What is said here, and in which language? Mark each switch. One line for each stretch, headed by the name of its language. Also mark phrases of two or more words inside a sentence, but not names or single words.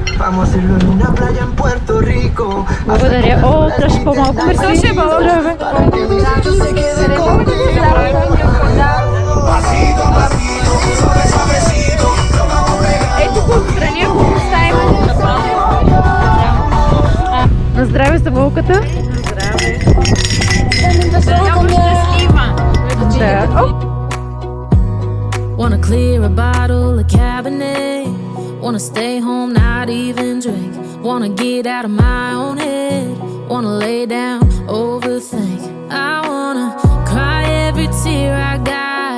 Spanish: Vamos a hacerlo en una playa en Puerto Rico.
Bulgarian: Благодаря. О, трябваше по-малко. Мерси, здраве.
Spanish: Yo se quede conmigo. Pasito a pasito, suave suavecito.
Bulgarian: Ето го отстрани, ако поставим. На здраве за вълката. Здраве. Да.
English: Wanna clear a bottle of Cabernet. Wanna stay home, not even drink. Wanna get out of my own head. Wanna lay down, overthink. I wanna cry every tear I got.